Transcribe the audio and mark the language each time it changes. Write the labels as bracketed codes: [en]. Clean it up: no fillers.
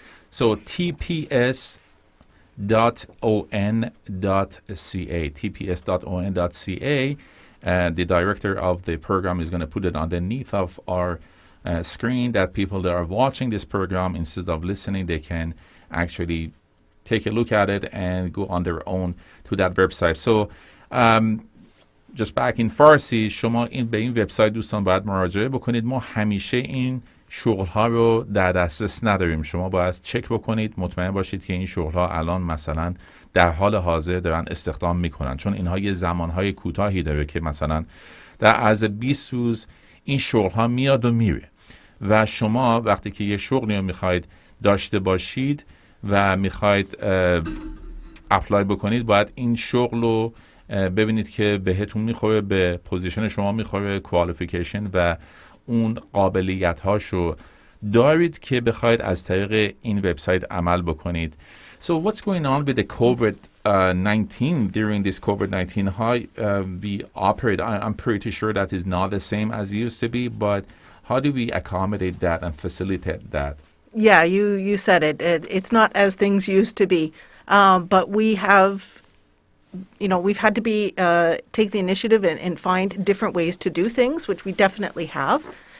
[en] So tps.on.ca, the director of the program is going to put it underneath of our screen that people that are watching this program, instead of listening, they can actually take a look at it and go on their own to that website. So just back in Farsi, [fa] شما به این وبسایت دوستان باید مراجعه بکنید. ما همیشه این شغل‌ها رو در دسترس نداریم. شما باید چک بکنید، مطمئن باشید که این شغل‌ها الان مثلا در حال حاضر دارن استخدام میکنن، چون اینها یه زمانهای کوتاهی داره که مثلا در عرض 20 روز این شغل‌ها میاد و میره و شما وقتی که یه شغلی رو میخواید داشته باشید و میخواید اپلای بکنید، باید این شغل رو ببینید که بهتون میخوره، به پوزیشن شما میخوره، کوالیفیکیشن و اون قابلیت هاشو دارید که بخواید از طریق این وبسایت عمل بکنید. [en] So what's going on with the COVID-19 during this COVID-19? How we operate? I'm pretty sure that is not the same as it used to be, but how do we accommodate that and facilitate that? Yeah, you said it. It's not as things used to be, but we have, we've had to be take the initiative and find different ways to do things, which we definitely have.